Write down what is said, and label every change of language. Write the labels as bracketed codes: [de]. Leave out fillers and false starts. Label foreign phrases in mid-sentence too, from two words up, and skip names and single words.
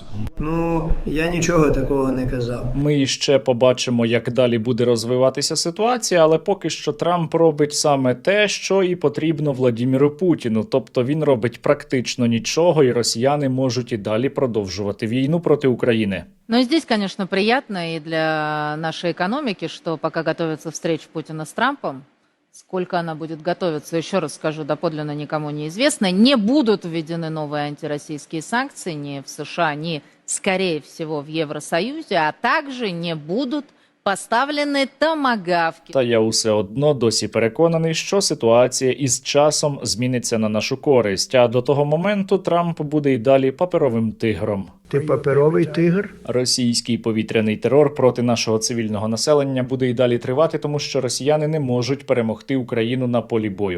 [uk] Ну, я нічого такого не казав. Ми ще побачимо, як далі буде розвиватися ситуація, але поки що Трамп робить саме те, що і потрібно Владіміру Путіну. Тобто він робить практично нічого, і росіяни можуть і далі продовжувати війну проти України. [ru] Но здесь, конечно, приятно и для нашей экономики, что пока готовится встреча Путина с Трампом, сколько она будет готовиться, еще раз скажу, доподлинно никому не известно, не будут введены новые антироссийские санкции ни в США, ни, скорее всего, в Евросоюзе, а также не будут поставлені томагавки. [uk] Та я усе одно досі переконаний, що ситуація із часом зміниться на нашу користь, а до того моменту Трамп буде й далі паперовим тигром. Ти паперовий тигр? Російський повітряний терор проти нашого цивільного населення буде й далі тривати, тому що росіяни не можуть перемогти Україну на полі бою.